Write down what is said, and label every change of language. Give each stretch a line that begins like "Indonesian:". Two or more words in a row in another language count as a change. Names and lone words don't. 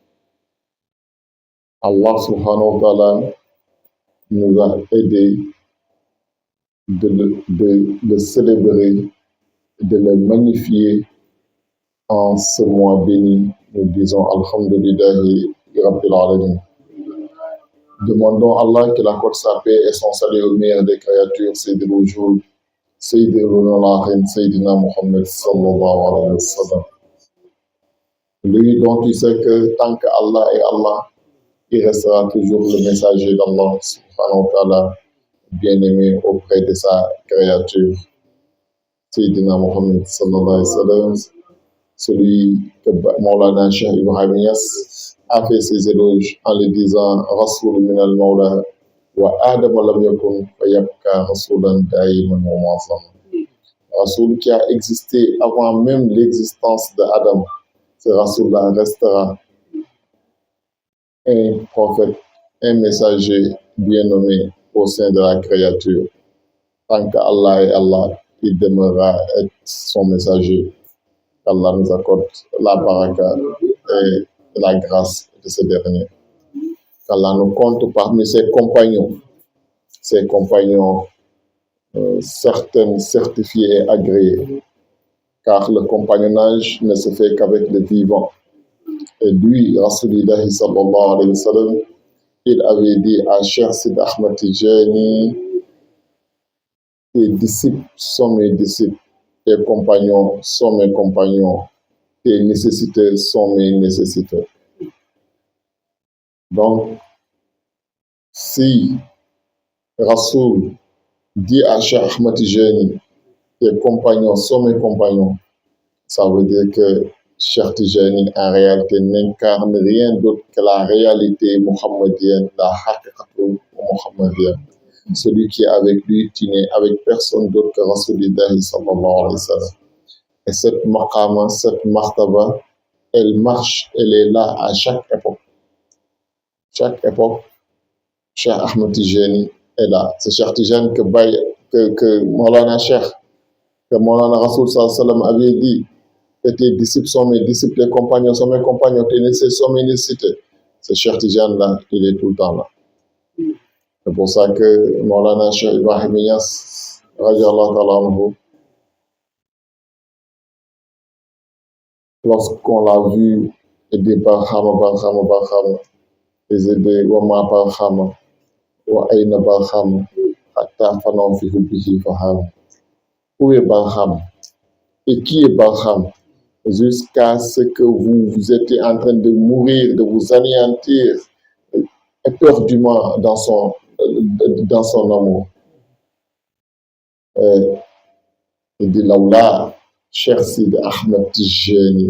Arabic: الله سبحانه وتعالى
French: nous a aidés de le célébrer, de le magnifier en ce mois béni. Nous disons
Arabic: الحمد لله رب العالمين.
French: Demandons à Allah qu'il accorde sa paix et son salut au meilleur des créatures,
Arabic: سيد الوجود سيد العالمين سيدنا محمد صلى الله عليه وسلم.
French: Lui dont tu sais que tant qu'Allah est Allah, il restera toujours le messager d'
Arabic: الله سبحانه وتعالى,
French: bien-aimé auprès de sa créature.
Arabic: سيدنا محمد صلى الله عليه وسلم,
French: celui que Maulana Cheikh Ibrahim Niass a fait ses éloges en le disant
Arabic: رسول من المولى وآدم لم يكن فيبقى رسولا دائما ومعظم.
French: Rasoul qui a existé avant même l'existence de Adam, ce Rasoul-là restera un prophète, un messager bien nommé au sein de la créature. Tant qu'Allah est Allah, il demeurera être son messager. Qu'Allah nous accorde la baraka et la grâce de ce dernier. Qu'Allah nous compte parmi ses compagnons certains certifiés et agréés, car le compagnonnage ne se fait qu'avec le vivant. Et lui,
Arabic: رسول الله صلى الله عليه وسلم,
French: il avait dit à Cheikh Sid Ahmad Tijani, tes disciples sont mes disciples, tes compagnons sont mes compagnons, tes nécessiteurs sont mes nécessiteurs. Donc, si Rasoul dit à Cheikh Ahmad Tijani, tes compagnons sont mes compagnons, ça veut dire que Cheikh Tijani en réalité n'incarne rien d'autre que la réalité muhammadienne, la haqiqatu muhammadienne. Celui qui est avec lui, tu n'es avec personne d'autre que
Arabic: رسول الله صلى الله عليه وسلم.
French: Et cette maqama, cette martaba, elle marche, elle est là à chaque époque. Chaque époque, Cheikh Ahmed Tijani est là. C'est Cheikh Tijani que Maulana Cheikh, que
Arabic: مولانا رسول صلى الله عليه وسلم
French: avait dit, que tes disciples sont mes disciples, tes compagnons sont mes compagnons, tes nécessités sont mes nécessités. Ce Cheikh Tijani là, il est tout le temps là. C'est pour ça que Maulana Cheikh Ibrahim Niass,
Arabic: رضي الله تعالى عنه,
French: lorsqu'on l'a vu aider Barhama, les aider
Arabic: وما برهمة وأين برهمة حتى فنى في حبه فهم.
French: Où est Barhama? Et qui est Barhama? Jusqu'à ce que vous étiez en train de mourir, de vous anéantir éperdument dans son amour. Il dit Laoula, cher Sid Ahmed Tijani.